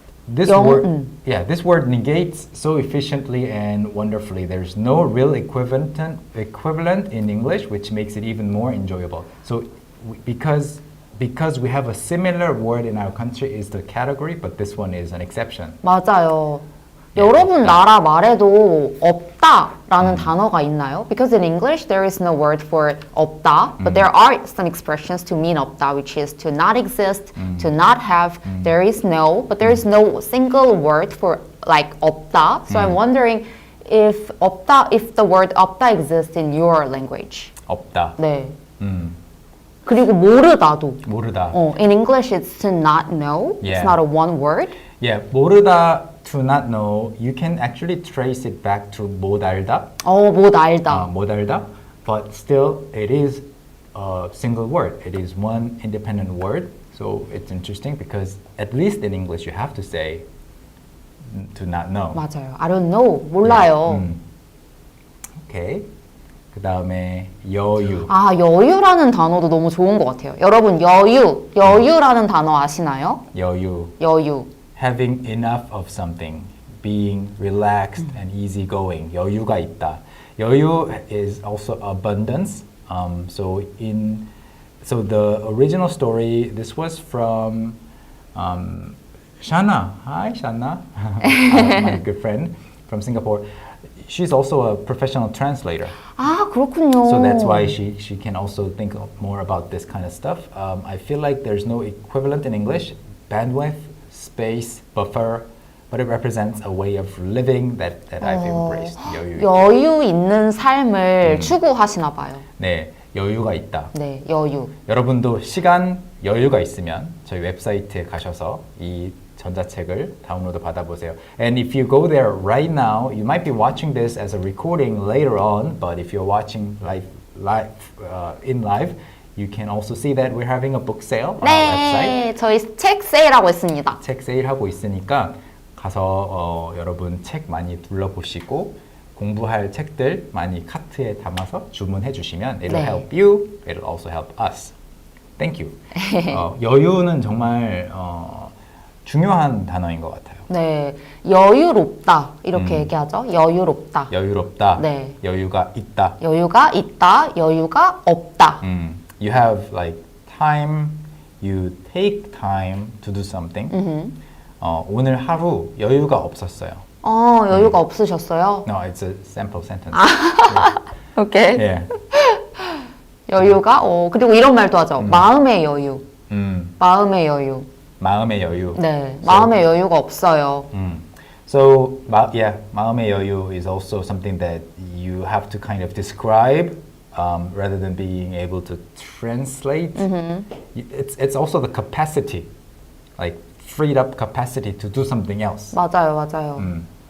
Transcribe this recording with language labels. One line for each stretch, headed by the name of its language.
English: This this word negates so efficiently and wonderfully. There's no real equivalent in English, which makes it even more enjoyable. So, because because we have a similar word in our country is the category, but this one is an exception.
Korean: 맞아요. 여러분 나라 말에도 없다라는 단어가 있나요?
English: Because in English there is no word for 없다, but there are some expressions to mean 없다, which is to not exist, to not have. There is no, but there is no single word for like 없다. So I'm wondering if 없다, if the word 없다 exists in your language.
Korean: 없다. 네. 그리고 모르다도. 모르다.
English: In English it's to not know. Yeah. It's not a one word. Yeah, 모르다, to not know, you can actually trace it back to 못 알다.
Korean: 못 알다. 못 알다.
English: But still, it is a single word. It is one independent word. So it's interesting because at least in English you have to say to not know.
Korean: 맞아요.
English: I don't know.
Korean: 몰라요. Okay. 그 다음에 여유. 아, 여유라는 단어도 너무 좋은 것 같아요. 여러분, 여유라는 단어 아시나요? 여유. 여유.
English: Having enough of something, being relaxed and easygoing.
Korean: 여유가 있다.
English: 여유 is also abundance. So the original story, this was from Shana. Hi, Shana, my good friend from Singapore. She's also a professional translator.
Korean: 아, 그렇군요.
English: So that's why she can also think more about this kind of stuff. I feel like there's no equivalent in English. Bandwidth, space, buffer, but it represents a way of living that I've embraced.
Korean: 여유. 여유 있는 삶을 추구하시나 봐요. 네, 여유가 있다. 네, 여유. 여러분도 시간 여유가 있으면 저희 웹사이트에 가셔서 이 전자책을 다운로드 받아보세요.
English: And if you go there right now, you might be watching this as a recording later on, but if you're watching in live, you can also see that we're having a book sale on our website.
Korean: 네, 저희 책 세일하고 있습니다. 책 세일하고 있으니까 가서 여러분 책 많이 둘러보시고 공부할 책들 많이 카트에 담아서 주문해 주시면 it'll 네.
English: help you, it'll also help us. Thank you.
Korean: 여유는 정말 중요한 단어인 것 같아요. 네, 여유롭다 이렇게 얘기하죠. 여유롭다. 여유롭다. 네. 여유가 있다. 여유가 있다. 여유가 없다.
English: You have like time, you take time to do something.
Korean: 오늘 하루 여유가 없었어요. 여유가 없으셨어요?
English: No, it's a sample sentence.
Korean: 오케이.
English: Yeah.
Korean: 여유가 그리고 이런 말도 하죠. 마음의 여유. 마음의 여유. 마음의 여유. 네, 마음의 여유가 없어요.
English: So, 마음의 여유 is also something that you have to kind of describe rather than being able to translate. It's also the capacity, like freed up capacity to do something else.
Korean: 맞아요.